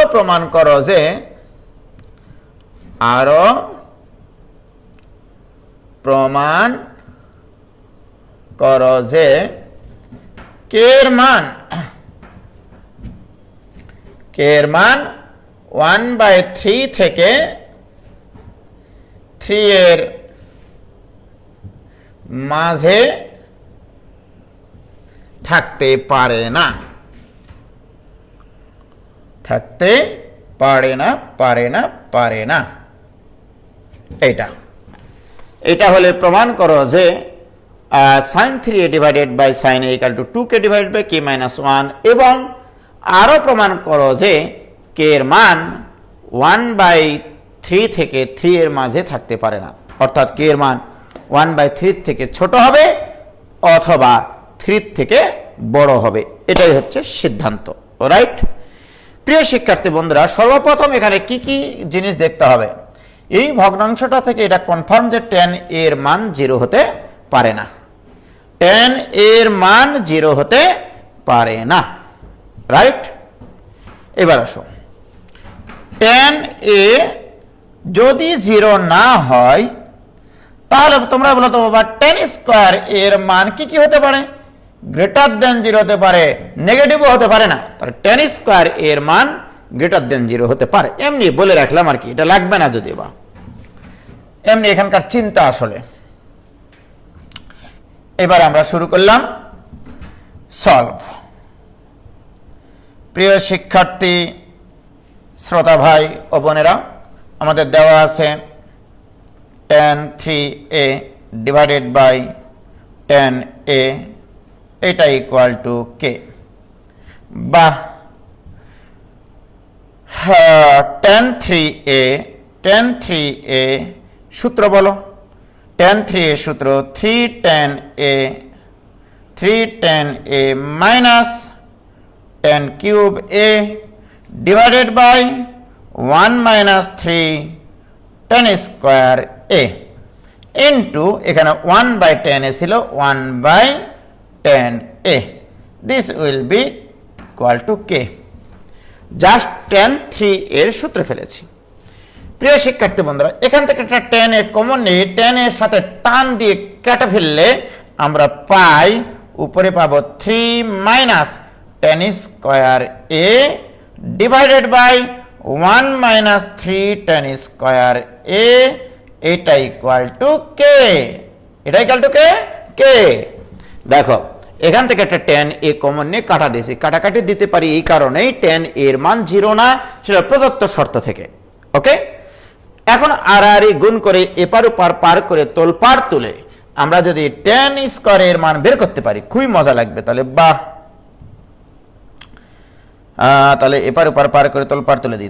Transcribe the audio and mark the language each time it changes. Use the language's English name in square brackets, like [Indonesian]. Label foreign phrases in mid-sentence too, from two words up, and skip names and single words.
[Bangla] যে প্রমাণ করো যে কে এর মান 1/3 থেকে 3 এর মাঝে থাকতে পারে না এটা হলে প্রমাণ করো যে [English] sin 3a divided by sin a equal to 2k divided by k minus 1 [Bangla] এবং আরো প্রমাণ করো যে k এর মান 1/3 থেকে 3 এর মাঝে থাকতে পারে না, অর্থাৎ k এর মান 1/3 থেকে ছোট হবে অথবা 3 থেকে বড় হবে। এটাই হচ্ছে সিদ্ধান্ত। রাইট? প্রিয় শিক্ষার্থী বন্ধুরা, সর্বপ্রথম এখানে কি কি জিনিস দেখতে হবে? এই ভগ্নাংশটা থেকে এটা কনফার্ম যে tan এর মান 0 হতে পারে না। tan এর মান 0 হতে পারে না। রাইট? এবার আসো, tan a যদি 0 না হয় তাহলে তোমরা বলো তো বাবা [English] tan square [Bangla] এর মান কি হতে পারে? [English] greater than [Bangla] 0 হতে পারে, নেগেটিভও হতে পারে না। তাহলে [English] tan square [Bangla] এর মান [English] greater than [Bangla] 0 হতে পারে। এমনি বলে রাখলাম আর কি, এটা লাগবে না যদি বা এমনি এখানকার চিন্তা আসলে। এবার আমরা শুরু করলাম সলভ। প্রিয় শিক্ষার্থী শ্রোতা ভাই ও বোনেরা, আমাদের দেওয়া আছে [English] tan 3a divided by tan a [Bangla] এটা [English] equal to k, [Bangla] বা tan 3a সূত্র বলো। tan 3a সূত্র [English] 3 tan a minus tan cube a divided by 1 minus 3 tan square a into [Bangla] এখানে 1/tan a ছিল 1/tan a। [English] this will be equal to k. [Bangla] জাস্ট tan 3 এর সূত্র ফেলেছি। প্রিয় শিক্ষার্থী বন্ধুরা, এখান থেকে একটা tan a কমন নিয়ে tan এর সাথে টান দিয়ে কেটে ফেললে আমরা পাই, উপরে পাবো [English] 3 minus tan square a divided by 1 minus 3 tan square a [Bangla] এটা [English] equal to k. [Bangla] এটা [English] equal to k. [Bangla] দেখো এখান থেকে একটা tan a কমন নিয়ে কাটা দিয়েছি। কাটাকাটি দিতে পারি এই কারণেই tan এর মান 0 না, সেটা প্রদত্ত শর্ত থেকে। ওকে, এখন আর গুণ করে এপার ওপার পার করে তোলপার তুলে আমরা যদি [English] tan square [Bangla] এর মান বের করতে পারি, খুবই মজা লাগবে। তাহলে বাহ, তাহলে এপার ওপার পার করে তোলপার তুলে দিই।